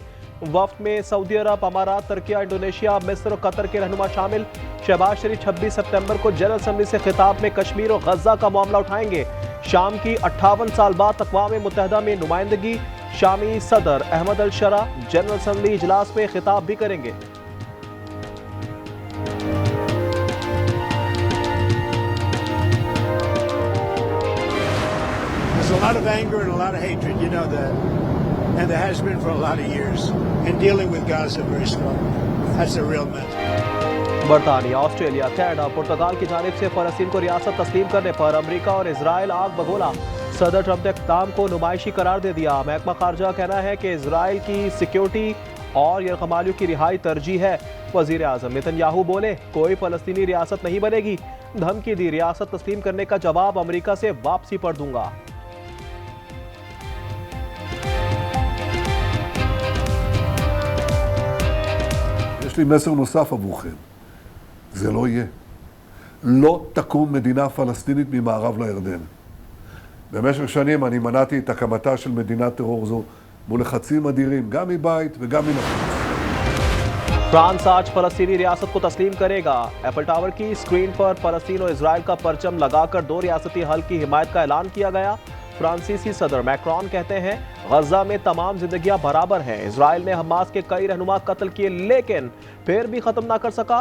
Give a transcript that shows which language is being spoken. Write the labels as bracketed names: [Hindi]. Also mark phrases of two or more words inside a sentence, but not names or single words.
[Urdu] وفد میں سعودی عرب، امارات، ترکیہ، انڈونیشیا، مصر اور قطر کے رہنما شامل. شہباز شریف 26 ستمبر کو جنرل اسمبلی سے خطاب میں کشمیر اور غزہ کا معاملہ اٹھائیں گے. شام کی 58 سال بعد اقوام متحدہ میں نمائندگی. شامی صدر احمد الشرع جنرل اسمبلی اجلاس میں خطاب بھی کریں گے. [English] There's a lot of anger and a lot of hatred, you know that. And there has been for a lot of years. And dealing with Gaza very slowly. That's a real mess. [Urdu] برطانیہ، آسٹریلیا، کینیڈا، پرتگال کی جانب سے فلسطین کو ریاست تسلیم کرنے پر امریکہ اور اسرائیل آگ بگولہ. صدر ٹرمپ نے اقدام کو نمائشی قرار دے دیا۔ محکمہ خارجہ کہنا ہے کہ اسرائیل کی سکیورٹی اور یرغمالیوں کی رہائی ترجیح ہے. وزیر اعظم نیتن یاہو بولے، کوئی فلسطینی ریاست نہیں بنے گی. دھمکی دی، ریاست تسلیم کرنے کا جواب امریکہ سے واپسی پر دوں گا. [Hebrew] יש לי מסר נוסף עבורכם. זה לא יהיה. לא תקום מדינה פלסטינית ממערב לירדן. במשך שנים אני מנעתי את הקמתה של מדינת טרור זו מול לחצים אדירים, גם מבית וגם מן החוץ. [Urdu] فرانس آج فلسطینی ریاست کو تسلیم کرے گا. ایفل ٹاور کی سکرین پر فلسطین اور اسرائیل کا پرچم لگا کر دو ریاستی حل کی حمایت کا اعلان کیا گیا. فرانسیسی صدر میکرون کہتے ہیں، غزہ میں تمام زندگیاں برابر ہیں. اسرائیل نے حماس کے کئی رہنما قتل کیے لیکن پھر بھی ختم نہ کر سکا.